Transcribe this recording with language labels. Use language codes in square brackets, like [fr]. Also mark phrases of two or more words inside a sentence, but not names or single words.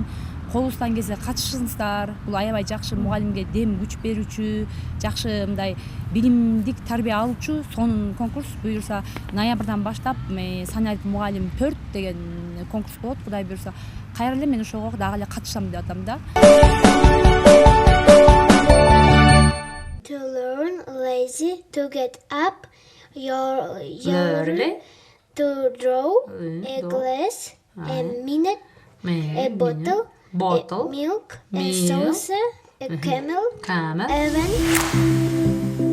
[ky] Колубуздан келсе катышыңыздар. Бул аябай жакшы мугалимге дем күч берүүчү, жакшы мындай билимдик тарбия алуучу сонун конкурс. Буюрса ноябрдан баштап санарип мугалим 4 деген конкурс болот. Кудай буюрса кайра эле мен ошого дагы эле катышам деп атам да. [en] To learn, lazy, to get up, Learn, to draw, a glass, a minute, a bottle, a milk, a saucer, a camel, a van.